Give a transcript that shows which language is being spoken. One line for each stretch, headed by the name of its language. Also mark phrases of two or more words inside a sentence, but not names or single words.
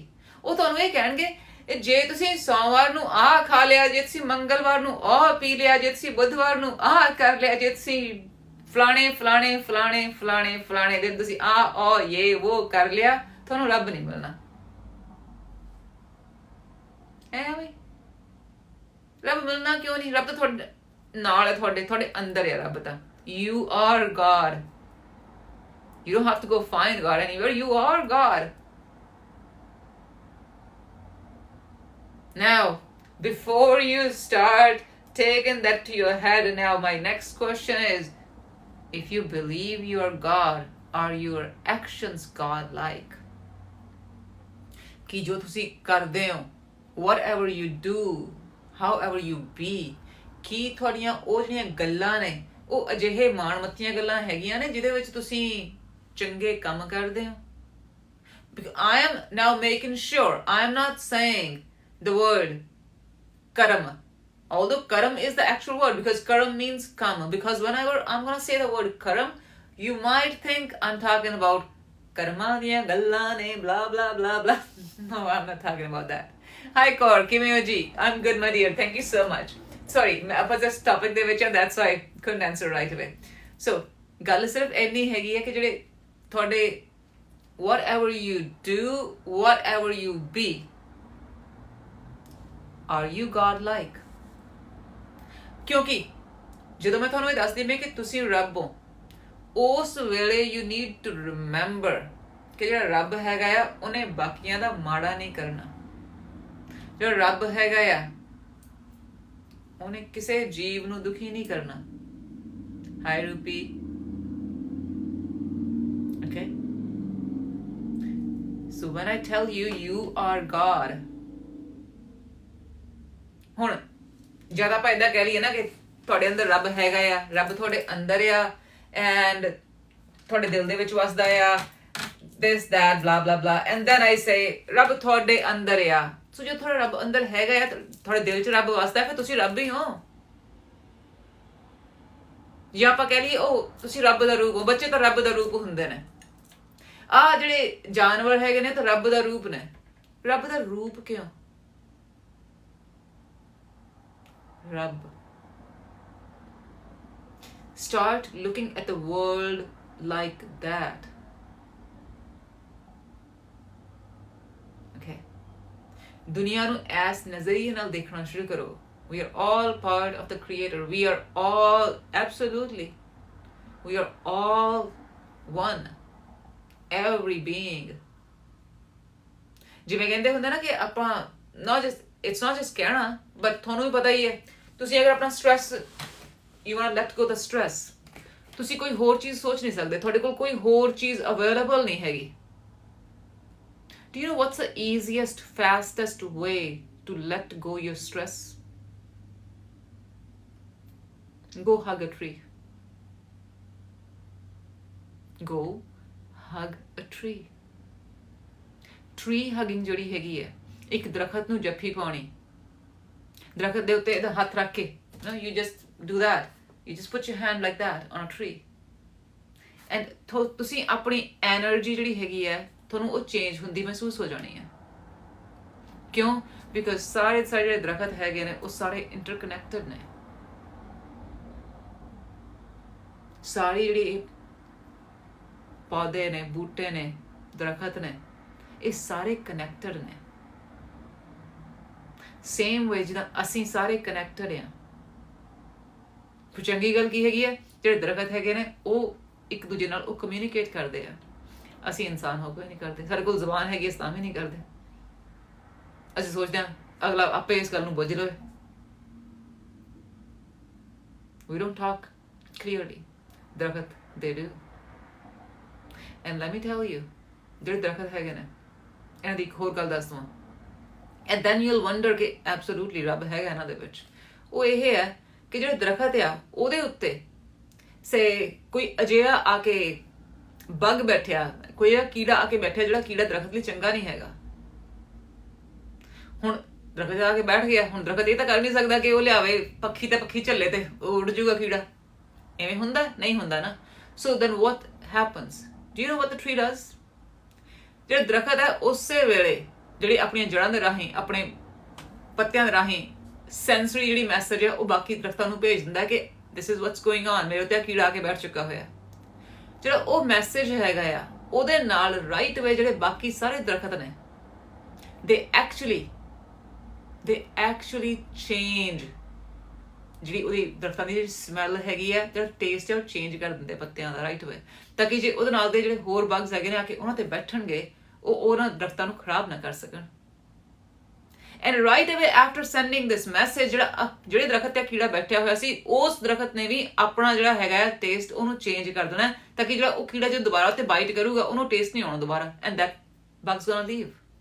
Punjabi: ਉਹ ਤੁਹਾਨੂੰ ਇਹ ਕਹਿਣਗੇ ਜੇ ਤੁਸੀਂ ਸੋਮਵਾਰ ਨੂੰ ਆਹ ਖਾ ਲਿਆ, ਜੇ ਤੁਸੀਂ ਮੰਗਲਵਾਰ ਨੂੰ ਆਹ ਪੀ ਲਿਆ, ਜੇ ਤੁਸੀਂ ਬੁੱਧਵਾਰ ਨੂੰ ਆਹ ਕਰ ਲਿਆ, ਜੇ ਤੁਸੀਂ ਫਲਾਣੇ ਫਲਾਣੇ ਫਲਾਣੇ ਫਲਾਣੇ ਫਲਾਣੇ ਦਿਨ ਤੁਸੀਂ ਆਹ ਇਹ ਉਹ ਕਰ ਲਿਆ, ਤੁਹਾਨੂੰ ਰੱਬ ਨਹੀਂ ਮਿਲਣਾ। ਐਵੇਂ ਰੱਬ ਮਿਲਣਾ ਕਿਉਂ ਨਹੀਂ? ਰੱਬ ਤਾਂ ਤੁਹਾਡੇ ਨਾਲ ਹੈ, ਤੁਹਾਡੇ ਅੰਦਰ ਹੈ ਰੱਬ ਤਾਂ।
English: You are God. You don't have to go find God anywhere. You are God. Now, before you start taking that to your head, now my next question is, if you believe you are God, are your actions God-like?
Punjabi: ਕਿ ਜੋ ਤੁਸੀਂ ਕਰਦੇ ਹੋ,
English: whatever you do, however you be,
Punjabi: ਕੀ ਤੁਹਾਡੀਆਂ ਉਹ ਜਿਹੜੀਆਂ ਗੱਲਾਂ ਨੇ ਉਹ ਅਜਿਹੇ ਮਾਣਮੱਤੀਆਂ ਗੱਲਾਂ ਹੈਗੀਆਂ ਨੇ ਜਿਹਦੇ ਵਿੱਚ ਤੁਸੀਂ ਚੰਗੇ ਕੰਮ ਕਰਦੇ ਹੋ?
English: I am now making sure I am not saying the word karam, although karam is the actual word, because karam means come. Because whenever I'm going to say the word karam, you might think I'm talking about
Punjabi: ਕਰਮਾ ਦੀਆਂ ਗੱਲਾਂ ਨੇ
English: blah blah blah blah. No, I'm not talking about that.
Punjabi: Hi Kaur, kiਵੇਂ ji?
English: I'm good my dear, thank you so much. Sorry, I was just topic
Punjabi: ਦੇ ਵਿੱਚ,
English: that's why I couldn't answer right away. So
Punjabi: ਗੱਲ ਸਿਰਫ ਇੰਨੀ ਹੈਗੀ ਹੈ ਕਿ ਜਿਹੜੇ ਤੁਹਾਡੇ
English: whatever you do, whatever you be, are you God-like?
Punjabi: ਕਿਉਂਕਿ ਜਦੋਂ ਮੈਂ ਤੁਹਾਨੂੰ ਇਹ ਦੱਸਦੀ ਮੈਂ ਕਿ ਤੁਸੀਂ ਰੱਬ ਹੋ, ਉਸ ਵੇਲੇ
English: you need to remember
Punjabi: ਕਿ ਜਿਹੜਾ ਰੱਬ ਹੈਗਾ ਆ ਉਹਨੇ ਬਾਕੀਆਂ ਦਾ ਮਾੜਾ ਨਹੀਂ ਕਰਨਾ। ਜਿਹੜਾ ਰੱਬ ਹੈਗਾ ਆ ਉਹਨੇ ਕਿਸੇ ਜੀਵ ਨੂੰ ਦੁਖੀ ਨਹੀਂ ਕਰਨਾ। ਹਾਈ ਰੂਪੀ,
English: okay? So when I tell you, you are God,
Punjabi: ਹੁਣ ਜਦ ਆਪਾਂ ਏਦਾਂ ਕਹਿ ਲਈਏ ਨਾ ਕਿ ਤੁਹਾਡੇ ਅੰਦਰ ਰੱਬ ਹੈਗਾ ਆ, ਰੱਬ ਤੁਹਾਡੇ ਅੰਦਰ ਆ, ਐਂਡ ਤੁਹਾਡੇ ਦਿਲ ਦੇ ਵਿੱਚ ਵਸਦਾ ਆ,
English: this that blah blah blah, and then I say
Punjabi: ਰੱਬ ਤੁਹਾਡੇ ਅੰਦਰ ਆ। ਸੋ ਜੋ ਤੁਹਾਡਾ ਰੱਬ ਅੰਦਰ ਹੈਗਾ ਆ, ਤੁਹਾਡੇ ਦਿਲ 'ਚ ਰੱਬ ਵਸਦਾ, ਫਿਰ ਤੁਸੀਂ ਰੱਬ ਹੀ ਹੋ। ਜਾਂ ਆਪਾਂ ਕਹਿ ਲਈਏ ਉਹ ਤੁਸੀਂ ਰੱਬ ਦਾ ਰੂਪ ਹੋ। ਬੱਚੇ ਤਾਂ ਰੱਬ ਦਾ ਰੂਪ ਹੁੰਦੇ ਨੇ। ਆਹ ਜਿਹੜੇ ਜਾਨਵਰ ਹੈਗੇ ਨੇ ਤਾਂ ਰੱਬ ਦਾ ਰੂਪ ਨੇ। ਰੱਬ ਦਾ ਰੂਪ ਕਿਉਂ? ਰੱਬ।
English: Start looking at the world like that. Okay.
Punjabi: ਦੁਨੀਆ ਨੂੰ ਐਸ ਨਜ਼ਰੀਏ ਨਾਲ ਦੇਖਣਾ ਸ਼ੁਰੂ ਕਰੋ।
English: We are all part of the Creator. We are all, absolutely, we are all one. Every being.
Punjabi: ਜਿਵੇਂ ਕਹਿੰਦੇ ਹੁੰਦੇ ਨਾ ਕਿ ਆਪਾਂ
English: it's not just
Punjabi: ਕਹਿਣਾ, but ਤੁਹਾਨੂੰ ਵੀ ਪਤਾ ਹੀ ਹੈ, ਤੁਸੀਂ ਅਗਰ ਆਪਣਾ stress,
English: you want to let go the stress,
Punjabi: ਤੁਸੀਂ ਕੋਈ ਹੋਰ ਚੀਜ਼ ਸੋਚ ਨਹੀਂ ਸਕਦੇ, ਤੁਹਾਡੇ ਕੋਲ ਕੋਈ ਹੋਰ ਚੀਜ਼ available ਨਹੀਂ ਹੈਗੀ।
English: Do you know what's the easiest, fastest way to let go your stress? Go hug a tree. Go hug a tree. Tree hugging
Punjabi: ਜਿਹੜੀ ਹੈਗੀ ਹੈ, ਇੱਕ ਦਰਖਤ ਨੂੰ ਜੱਫੀ ਪਾਉਣੀ, ਦਰਖਤ ਦੇ ਉੱਤੇ ਇਹਦਾ ਹੱਥ ਰੱਖ ਕੇ,
English: no, you just do that. You just put your hand like that on a tree.
Punjabi: And ਤੁਸੀਂ ਆਪਣੀ ਐਨਰਜੀ ਜਿਹੜੀ ਹੈਗੀ ਹੈ ਤੁਹਾਨੂੰ ਉਹ ਚੇਂਜ ਹੁੰਦੀ ਮਹਿਸੂਸ ਹੋ ਜਾਣੀ ਹੈ। ਕਿਉਂ? ਬਿਕਾਜ਼ ਸਾਰੇ ਜਿਹੜੇ ਦਰਖਤ ਹੈਗੇ ਨੇ ਉਹ ਸਾਰੇ ਇੰਟਰਕਨੈਕਟਡ ਨੇ। ਸਾਰੇ ਜਿਹੜੇ ਪੌਦੇ ਨੇ, ਬੂਟੇ ਨੇ, ਦਰਖਤ ਨੇ, ਇਹ ਸਾਰੇ ਕਨੈਕਟਡ ਨੇ।
English: same way
Punjabi: ਜਿੱਦਾਂ ਅਸੀਂ ਸਾਰੇ ਕਨੈਕਟਡ ਆ। ਫਿਰ ਚੰਗੀ ਗੱਲ ਕੀ ਹੈਗੀ ਹੈ ਜਿਹੜੇ ਦਰਖਤ ਹੈਗੇ ਨੇ ਉਹ ਇੱਕ ਦੂਜੇ ਨਾਲ ਉਹ ਕਮਿਊਨੀਕੇਟ ਕਰਦੇ ਆ। ਅਸੀਂ ਇਨਸਾਨ ਹੋ ਕੇ ਨਹੀਂ ਕਰਦੇ, ਸਾਡੇ ਕੋਲ ਜ਼ੁਬਾਨ ਹੈਗੀ ਤਾਂ ਵੀ ਨਹੀਂ ਕਰਦੇ। ਅਸੀਂ ਸੋਚਦੇ ਹਾਂ ਅਗਲਾ ਆਪੇ ਇਸ ਗੱਲ ਨੂੰ ਬੁੱਝ ਲਵੇ।
English: We don't talk clearly. ਦਰਖਤ they do. And let me tell you,
Punjabi: ਜਿਹੜੇ ਦਰਖਤ ਹੈਗੇ ਨੇ ਇਹਨਾਂ ਦੀ ਇੱਕ ਹੋਰ ਗੱਲ ਦੱਸ ਦਵਾਂ,
English: and then you'll wonder
Punjabi: ਕਿ absolutely ਰੱਬ ਹੈਗਾ ਇਹਨਾਂ ਦੇ ਵਿੱਚ। ਉਹ ਇਹ ਹੈ ਕਿ ਜਿਹੜੇ ਦਰਖਤ ਆ ਉਹਦੇ ਉੱਤੇ ਕੋਈ ਅਜਿਹਾ ਆ ਕੇ ਬਗ ਬੈਠਿਆ, ਕੋਈ ਕੀੜਾ ਆ ਕੇ ਬੈਠਿਆ ਜਿਹੜਾ ਕੀੜਾ ਦਰਖਤ ਲਈ ਚੰਗਾ ਨਹੀਂ ਹੈਗਾ। ਹੁਣ ਦਰਖਤ ਆ ਕੇ ਬੈਠ ਗਿਆ, ਹੁਣ ਦਰਖਤ ਇਹ ਤਾਂ ਕਰ ਨਹੀਂ ਸਕਦਾ ਕਿ ਉਹ ਲਿਆਵੇ ਪੱਖੀ ਤੇ ਪੱਖੀ ਝੱਲੇ ਤੇ ਉੱਡ ਜੂਗਾ ਕੀੜਾ। ਐਵੇਂ ਹੁੰਦਾ ਨਹੀਂ ਹੁੰਦਾ ਨਾ।
English: so then what happens? Do you know what the tree does?
Punjabi: ਜਿਹੜਾ ਦਰਖਤ ਹੈ ਉਸੇ ਵੇਲੇ ਜਿਹੜੀ ਆਪਣੀਆਂ ਜੜ੍ਹਾਂ ਦੇ ਰਾਹੀਂ, ਆਪਣੇ ਪੱਤਿਆਂ ਦੇ ਰਾਹੀਂ ਸੈਂਸਰੀ ਜਿਹੜੀ ਮੈਸੇਜ ਹੈ ਉਹ ਬਾਕੀ ਦਰਖਤਾਂ ਨੂੰ ਭੇਜ ਦਿੰਦਾ ਕਿ
English: this is what's going on,
Punjabi: ਮੇਰੇ ਉੱਤੇ ਕੀੜਾ ਆ ਕੇ ਬੈਠ ਚੁੱਕਾ ਹੋਇਆ। ਜਿਹੜਾ ਉਹ ਮੈਸੇਜ ਹੈਗਾ ਆ ਉਹਦੇ ਨਾਲ
English: right way
Punjabi: ਜਿਹੜੇ ਬਾਕੀ ਸਾਰੇ ਦਰਖਤ ਨੇ
English: they actually change,
Punjabi: ਜਿਹੜੀ ਉਹਦੀ ਦਰਖਤਾਂ ਦੀ ਜਿਹੜੀ ਸਮੈਲ ਹੈਗੀ ਹੈ, ਜਿਹੜਾ ਟੇਸਟ ਹੈ ਉਹ ਚੇਂਜ ਕਰ ਦਿੰਦੇ ਪੱਤਿਆਂ ਦਾ
English: right way,
Punjabi: ਤਾਂ ਕਿ ਜੇ ਉਹਦੇ ਨਾਲ ਦੇ ਜਿਹੜੇ ਹੋਰ ਬਗਸ ਹੈਗੇ ਨੇ ਆ ਕੇ ਉਹਨਾਂ ਤੇ ਬੈਠਣਗੇ ਉਹ ਉਹਨਾਂ ਦਰਖਤਾਂ ਨੂੰ ਖਰਾਬ ਨਾ ਕਰ ਸਕਣ।
English: and right away after sending this message
Punjabi: ਜਿਹੜੇ ਦਰਖਤ ਤੇ ਕੀੜਾ ਬੈਠਿਆ ਹੋਇਆ ਸੀ ਉਸ ਦਰਖਤ ਨੇ ਵੀ ਆਪਣਾ ਜਿਹੜਾ ਹੈਗਾ ਟੇਸਟ ਉਹਨੂੰ ਚੇਂਜ ਕਰ ਦੇਣਾ, ਤਾਂ ਕਿ ਜਿਹੜਾ ਉਹ ਕੀੜਾ ਜੋ ਦੁਬਾਰਾ ਉੱਤੇ ਬਾਈਟ ਕਰੂਗਾ ਉਹਨੂੰ ਟੇਸਟ ਨਹੀਂ ਆਉਣਾ ਦੁਬਾਰਾ,
English: and that bugs gonna leave.